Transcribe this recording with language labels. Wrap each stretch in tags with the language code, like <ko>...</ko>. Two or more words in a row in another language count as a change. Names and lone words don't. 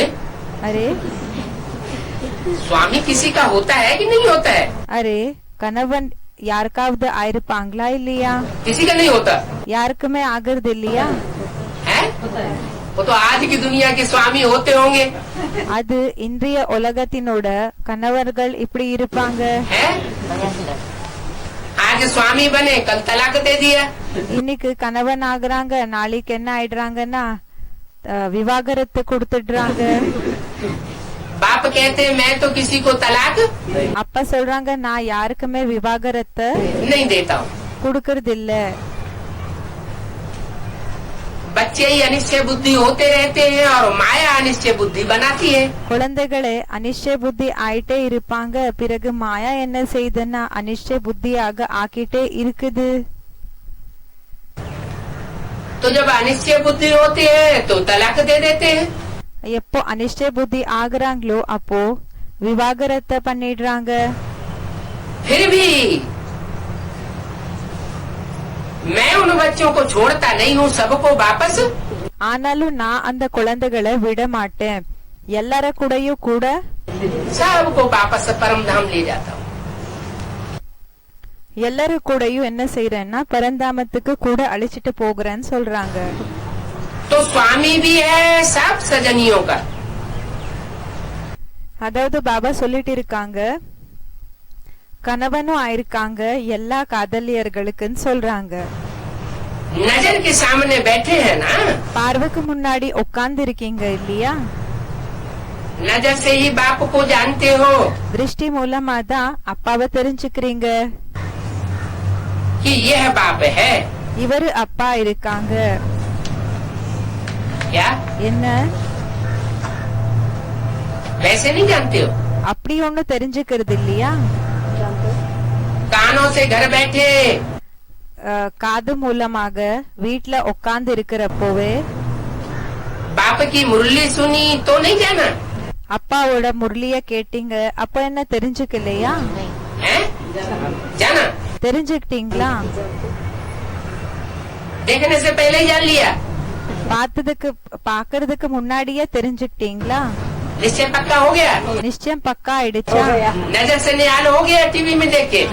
<hi>அரே स्वामी किसी का होता है कि नहीं होता है?</hi> <ta>அரே கணவன் யாருக்காவது ஆயிருப்பாங்களா இல்லையா?</ta> <hi>किसी का नहीं होता</hi> <ta>யாருக்குமே ஆகிறது இல்லையா?</ta> <hi>है? वो तो आज की दुनिया के स्वामी होते होंगे।</hi> <ta>அது இன்றைய உலகத்தினோட கணவர்கள் இப்படி இருப்பாங்க.</ta> <hi>है? आज स्वामी बने कल तलाक दे दिया।</hi> <ta>இன்னைக்கு கணவன் ஆகுறாங்க, நாளைக்கு என்ன ஆயிடுறாங்கன்னா விவாகரத்து கொடுத்துடுறாங்க.</ta> <hi>बाप कहते हैं मैं तो किसी को तलाक</hi> <ta>அப்பா சொல்றாங்க நான் யாருக்குமே விவாகரத்தை</ta> <hi>नहीं देता हूँ।</hi> <ta>கொடுக்கறது இல்ல.</ta> <hi>बच्चे ही अनिश्चय बुद्धि होते रहते हैं और माया अनिश्चय बुद्धि बनाती है।</hi> <ta>குழந்தைகளே அனிஷ்டை புத்தி ஆயிட்டே இருப்பாங்க. பிறகு மாயா என்ன செய்யுதுன்னா அனிஷ்டை புத்தியாக ஆக்கிட்டே இருக்குது.</ta> <hi>तो जब अनिश्चय बुद्धि होती है तो तलाक दे देते हैं।</hi> <ta>எப்போ அனிஷ்டை புத்தி ஆகுறாங்களோ அப்போ விவாகரத்தை பண்ணிடுறாங்க.</ta> <hi>फिर भी मैं उन बच्चों को छोड़ता नहीं हूँ, सबको वापस</hi> <ta>ஆனாலும் நான் அந்த குழந்தைகளை விட மாட்டேன்.</ta> <kn>ಎಲ್ಲರ ಕೂಡಯೂ ಕೂಡ</kn> <hi>सबको वापस परम धाम ले जाता हूँ।</hi> <ta>எல்லாரு கூடயும் என்ன செய்யறேன்னா பரந்தாமத்துக்கு கூட அழைச்சிட்டு போகிறேன்னு சொல்றாங்க.</ta> <hi>तो स्वामी भी है सब सजनियों का।</hi> <ta>அதாவது பாபா சொல்லிட்டு இருக்காங்க கணவனும் ஆயிருக்காங்க எல்லா காதலியர்களுக்குன்னு சொல்றாங்க.</ta> <hi>नजर के सामने बैठे हैं ना,</hi> <ta>பார்வைக்கு முன்னாடி உட்கார்ந்து இருக்கீங்க இல்லையா?</ta> <hi>नजर से ही बाप को जानते हो</hi> <ta>திருஷ்டி மூலமா தான் அப்பாவை தெரிஞ்சுக்கிறீங்க.</ta> <hi>कि यह बाप है।</hi> <ta>இவரு அப்பா இருக்காங்க.</ta> <hi>क्या</hi> <ta>என்ன</ta> <hi>वैसे नहीं जानते हो?</hi> <ta>அப்படி ஒண்ணு தெரிஞ்சுக்கிறது இல்லையா?</ta> <hi>कानों से घर बैठे</hi> <ta>காது மூலமாக வீட்ல உட்கார்ந்து இருக்கிறப்போவே</ta> <hi>बाप की मुरली सुनी तो नहीं जाना</hi> <ta>அப்பாவோட முரளிய கேட்டீங்க அப்ப என்ன தெரிஞ்சுக்கலையா?</ta> <hi>नहीं है? जाना</hi> <ta>தெரிஞ்சுக்கிட்டீங்களா?</ta> <hi>देखने से पहले ही जान लिया।</hi> <ta>பாக்குறதுக்கு முன்னாடியே தெரிஞ்சுக்கிட்டீங்களா?</ta> <hi>निश्चय पक्का हो गया।</hi> <ta>நிச்சயம் பக்கா ஆயிடுச்சா?</ta> <hi>नजर से निहाल हो गया टीवी में देख के।</hi>